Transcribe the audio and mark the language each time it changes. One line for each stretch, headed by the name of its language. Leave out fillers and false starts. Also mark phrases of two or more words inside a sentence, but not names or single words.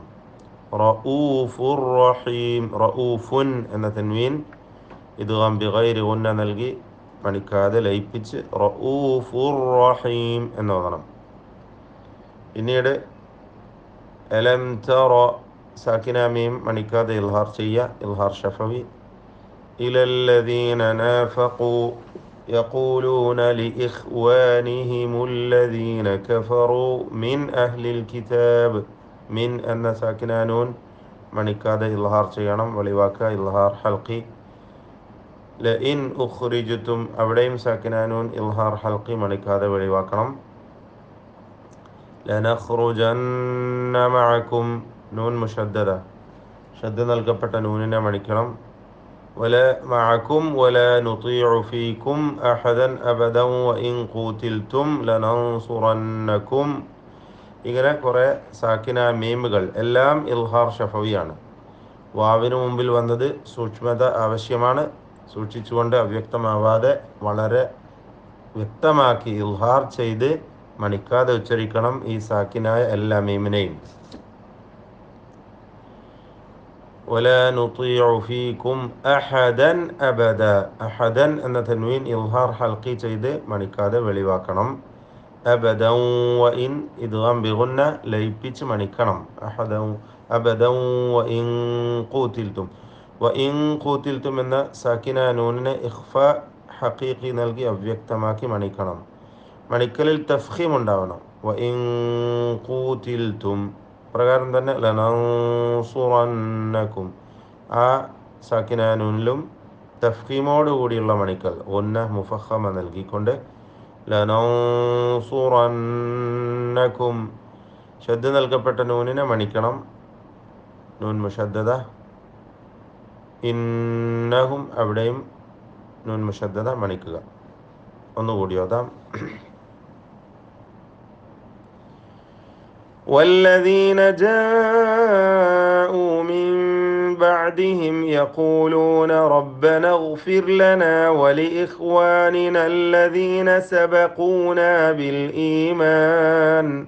Arabic: رؤوف رحيم
Malayalam: റഊഫുൻ എന്ന തൻവീൻ
Arabic: إدغام بغير غنة
Malayalam: നൽകി മണിക്കാതെ ലയിപ്പിച്ച്
Arabic: رؤوف رحيم
Malayalam: എന്ന് ഓതണം. പിന്നീട്
Arabic: ألم تر ساكنة ميم
Malayalam: മണിക്കാതെ ഇൽഹാർ ചെയ്യുക.
Arabic: إظهار شفوي. إلى الذين نافقوا يقولون لإخوانهم الذين كفروا من أهل الكتاب من أن ساكنة نون
Malayalam: മണിക്കാതെ ഇൽഹാർ ചെയ്യണം. വെളിവാക്ക
Arabic: إظهار حلقي. لئن أخرجتم
Malayalam: അവിടെയും
Arabic: ساكنة نون إظهار حلقي
Malayalam: മണിക്കാതെ വെളിവാക്കണം.
Arabic: لنخرجن معكم نون مشددة
Malayalam: ഷദ്ദ് നൽകപ്പെട്ട നൂനിനെ മണിക്കണം.
Arabic: معكم ولا نطيع فيكم أحدا أبدا وإن قوتلتم لننصرنكم.
Malayalam: ഇങ്ങനെ കുറേ
Arabic: ساكنة ميم
Malayalam: എല്ലാം
Arabic: إظهار شفوي.
Malayalam: വാവിന് മുമ്പിൽ വന്നത് സൂക്ഷ്മത ആവശ്യമാണ്. സൂക്ഷിച്ചുകൊണ്ട് അവ്യക്തമാവാതെ വളരെ വ്യക്തമാക്കി ഇൽഹാർ ചെയ്ത് മണിക്കാതെ ഉച്ചരിക്കണം ഈ സാക്കിനായ എല്ലാ മീമിനെയും.
Arabic: ولا نطيع فيكم أحدا أبدا.
Malayalam: أحدا എന്ന തൻവീൻ
Arabic: إظهار حلقي
Malayalam: ചെയ്ത് മണിക്കാതെ വെളിവാക്കണം.
Arabic: أبدا وإن إدغام بغنة
Malayalam: ലയിപ്പിച്ച് മണിക്കണം.
Arabic: أبدا وإن قوتلتم. وإن قوتلتم
Malayalam: എന്ന
Arabic: ساكنة نون إخفاء حقيقي
Malayalam: നൽകി അവ്യക്തമാക്കി മണിക്കണം. മണിക്കലിൽ തഫ്ഖീം ഉണ്ടാവണം.
Arabic: وإن قوتلتم
Malayalam: പ്രകാരം തന്നെ ലനൻസുറന്നക്കും ആ സാക്കിനാനൂനിലും തഫ്ഖീമോട് കൂടിയുള്ള മണിക്കൽ
Arabic: غنة مفخمة
Malayalam: നൽകിക്കൊണ്ട് ലനൻസുറന്നക്കും ഷദ്ദ നൽകപ്പെട്ട നൂനിനെ മണിക്കണം.
Arabic: نون مشددة.
Malayalam: ഇന്നഹും അവിടെയും
Arabic: نون مشددة
Malayalam: മണിക്കുക. ഒന്നുകൂടി ഓതാം.
Arabic: والذين جاءوا من بعدهم يقولون ربنا اغفر لنا ولإخواننا الذين سبقونا بالإيمان